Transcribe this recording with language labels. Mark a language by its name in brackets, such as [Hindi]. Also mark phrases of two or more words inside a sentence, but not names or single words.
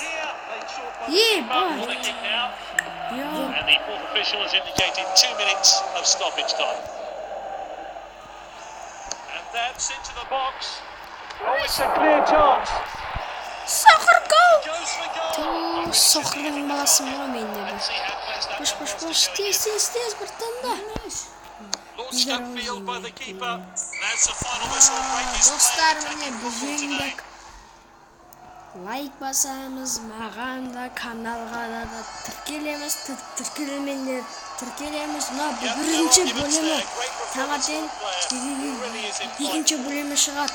[English] Yeah, boy. the kick now. Йо. And the fourth official has indicated 2 minutes of stoppage time. And that's into the box. Oh, it's a clear chance. [Kazakh] Соқыр гол. [English] Goes for goal. [Kazakh] Соқырдың баласы ма менде бұл. [English] See how close that [Kazakh] Пыш, тез, бұртында. [English] Launched upfield by the keeper. That's the final whistle. Break [Kazakh] Достар, [English] is [Kazakh] міне [English] played. [Kazakh] біз жеңдік. Лайк басамыз, маған да каналға да тіркелеміз, тіркелмеңдер, тіркелеміз. Мына бірінші бөлімі таңертең екінші бөлімі шығады.